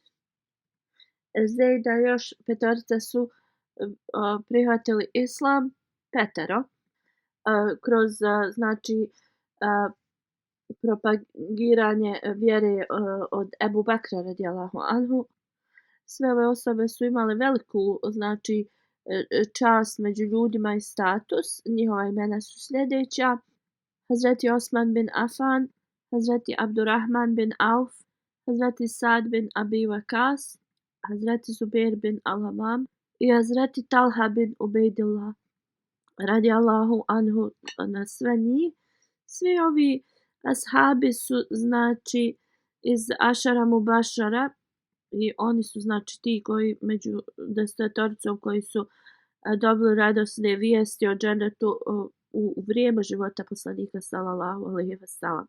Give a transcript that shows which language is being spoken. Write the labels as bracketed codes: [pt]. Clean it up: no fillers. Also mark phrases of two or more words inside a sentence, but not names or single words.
[bs] Zejda još petorica su prihvatili islam, 5 kroz znači propagiranje vjere od Ebu Bekra [ar] رضي الله عنه. [bs] Sve ove osobe su imale veliku znači čast među ljudima i status. Njihova imena su sljedeća: Hazreti Osman bin Affan, Hazreti Abdurrahman bin Auf, Hazreti Sad bin Abi Waqas, Hazreti Zubair bin Al-Awam i Hazreti Talha bin Ubejdillah [ar] رضي الله عنه [bs] na sve njih. Svi ovi ashabi su znači iz [ar] عشرة مبشرة [bs] i oni su znači ti koji među 10 koji su dobili radosne vijesti o džennetu u vrijeme života poslanika [ar] صلى الله عليه وسلم.